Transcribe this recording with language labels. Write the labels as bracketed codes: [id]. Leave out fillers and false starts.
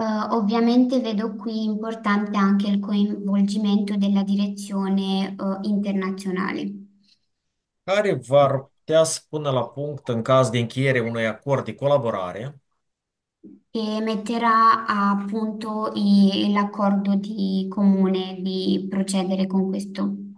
[it] Ovviamente vedo qui importante anche il coinvolgimento della direzione, internazionale, [ro] care va putea să pună la punct în caz de încheiere unui acord de colaborare [it] che metterà a punto l'accordo di comune di procedere con questo.